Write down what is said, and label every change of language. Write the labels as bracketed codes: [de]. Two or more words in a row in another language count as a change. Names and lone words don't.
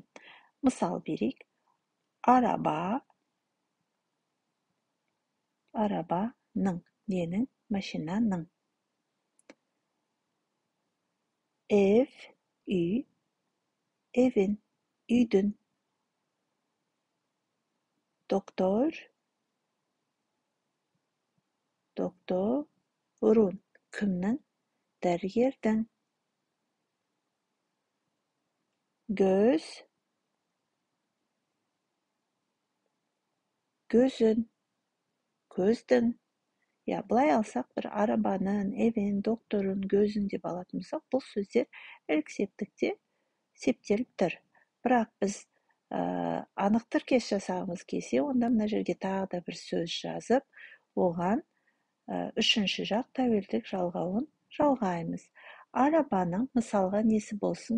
[kk] Мысал берейік. [tr] Арaba, arabanın, [kk] ненің? Машинаның. Ev, үй, evin, үйдің. [tr] Doktor, doktorun, [kk] kімнің? Dәрігердің. [tr] Göz, gözün, [kk] көздің. Былай алсақ, бір арабаның, [tr] evin, doktorun, gözün [kk] деп алатын болсақ, бұл сөздер ілік септікте септеліп тұр. Бірақ біз анық тіркес жасағымыз келсе, онда мына жерге тағы да бір сөз жазып, оған үшінші жақ тәуелдік жалғауын жалғаймыз. Арабаның мысалға несі болсын?